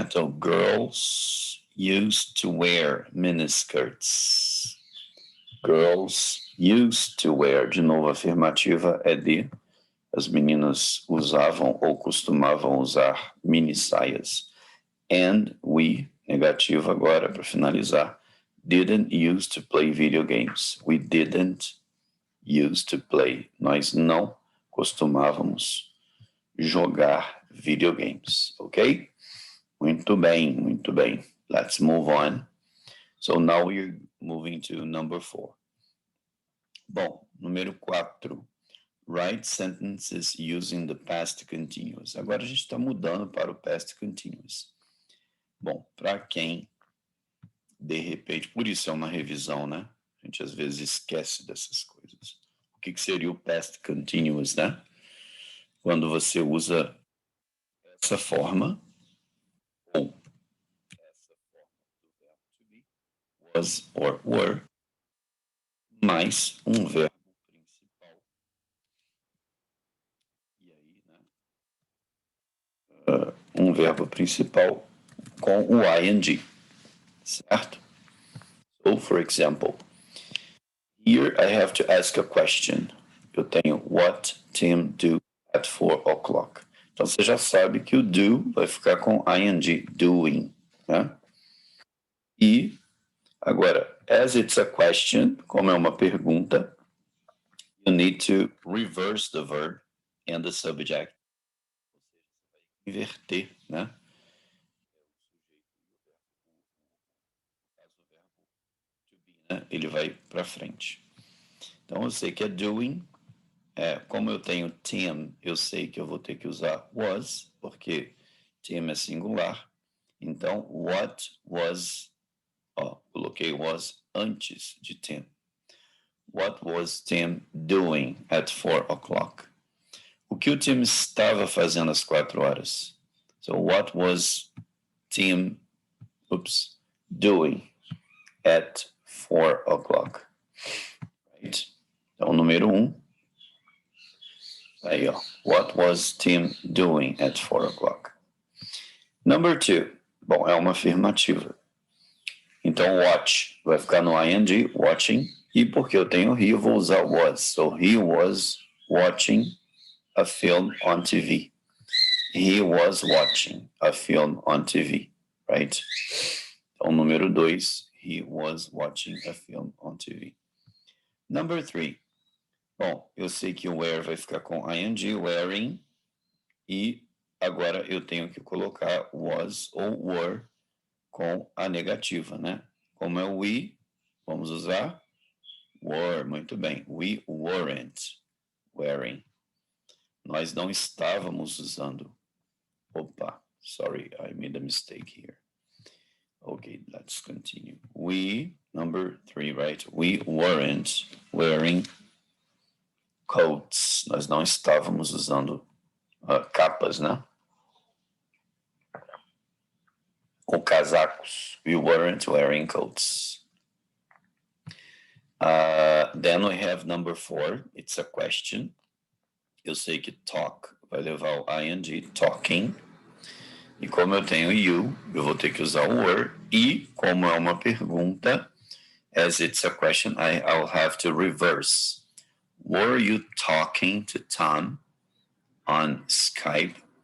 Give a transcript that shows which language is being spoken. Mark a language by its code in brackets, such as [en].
[en] Então, girls used to wear miniskirts. Girls used to wear. [pt] De novo, a afirmativa é de. As meninas usavam ou costumavam usar mini saias. [en] And we, [pt] negativo agora para finalizar, [en] didn't use to play video games. We didn't use to play. [pt] Nós não costumávamos jogar videogames, ok? Muito bem, muito bem. [en] Let's move on. So now we're moving to number 4. [pt] Bom, número 4. [en] Write sentences using the past continuous. [pt] Agora a gente está mudando para o past continuous. Bom, para quem, de repente, por isso é uma revisão, né? A gente às vezes esquece dessas coisas. O que seria o past continuous, né? Quando você usa essa forma, ou essa forma do verbo to be, was or were, mais um verbo principal. E aí, né? Um verbo principal com o ing, certo? [en] So, for example, here I have to ask a question. [pt] Eu tenho [en] what Tim do at 4 o'clock. [pt] Então, você já sabe que o do vai ficar com ing, doing, né? [en] E, agora, as it's a question, [pt] como é uma pergunta, [en] you need to reverse the verb and the subject. [pt] Inverter, né? Ele vai para frente. Então, eu sei que é doing. Como eu tenho Tim, eu sei que eu vou ter que usar was, porque Tim é singular. Então, [en] what was, [pt] coloquei was antes de Tim. [en] What was Tim doing at 4 o'clock? [pt] O que o Tim estava fazendo às 4 horas? [en] So, what was Tim, doing at 4 o'clock? Right? [pt] Então, número 1. Aí, ó. [en] What was Tim doing at 4 o'clock? Number 2. [pt] Bom, é uma afirmativa. Então, watch vai ficar no ing, watching. E porque eu tenho he, eu vou usar was. [en] So, he was watching a film on TV. He was watching a film on TV, right? [pt] Então, número 2, [en] he was watching a film on TV. Number 3. [pt] Bom, eu sei que o wear vai ficar com ing, wearing, e agora eu tenho que colocar was ou were com a negativa, né? Como é we, vamos usar were, muito bem. [en] We weren't wearing. [pt] Nós não estávamos usando. [en] Opa, sorry, I made a mistake here. Okay, let's continue. We, number 3, right? We weren't wearing coats. [pt] Nós não estávamos usando capas, né? Ou casacos. [en] We weren't wearing coats. Then we have number 4. It's a question. [pt] Eu sei que talk vai levar o ing, talking. E como eu tenho you, eu vou ter que usar o were. E como é uma pergunta, [en] as it's a question, I'll have to reverse. Were you talking to Tom on Skype?